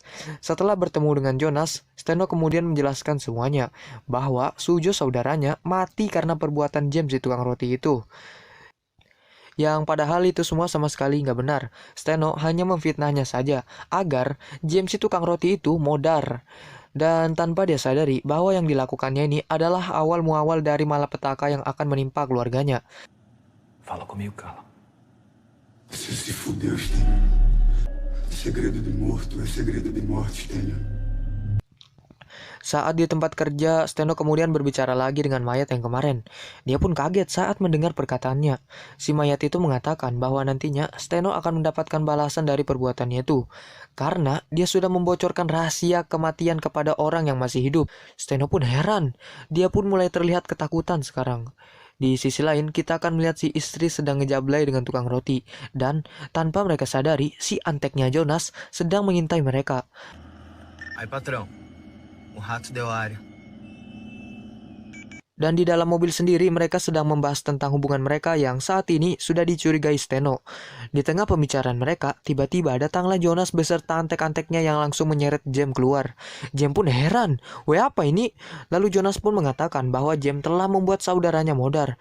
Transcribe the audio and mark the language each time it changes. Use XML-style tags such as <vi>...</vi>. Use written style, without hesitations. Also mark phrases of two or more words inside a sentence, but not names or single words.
<id>Setelah bertemu dengan Jonas, Steno kemudian menjelaskan semuanya, bahwa Sujo saudaranya mati karena perbuatan James di tukang roti itu. Yang padahal itu semua sama sekali nggak benar. Steno hanya memfitnahnya saja, agar James si tukang roti itu modar. Dan tanpa dia sadari bahwa yang dilakukannya ini adalah awal muawal dari malapetaka yang akan menimpa keluarganya.</id> <pt>Fala comigo, Carla. Você se fudeu, Stênio. Segredo de morto é segredo de morte, Stênio.</pt> <id>Saat di tempat kerja, Steno kemudian berbicara lagi dengan mayat yang kemarin. Dia pun kaget saat mendengar perkataannya. Si mayat itu mengatakan bahwa nantinya Steno akan mendapatkan balasan dari perbuatannya itu. Karena dia sudah membocorkan rahasia kematian kepada orang yang masih hidup. Steno pun heran. Dia pun mulai terlihat ketakutan sekarang. Di sisi lain, kita akan melihat si istri sedang ngejablay dengan tukang roti. Dan tanpa mereka sadari, si anteknya Jonas sedang mengintai mereka.</id> <pt>Aí, patrão, o rato deu área.</pt> <id>Dan di dalam mobil sendiri mereka sedang membahas tentang hubungan mereka yang saat ini sudah dicurigai Steno. Di tengah pembicaraan mereka, tiba-tiba datanglah Jonas beserta antek-anteknya yang langsung menyeret James keluar. James pun heran, "Weh, apa ini?" Lalu Jonas pun mengatakan bahwa James telah membuat saudaranya modar.</id>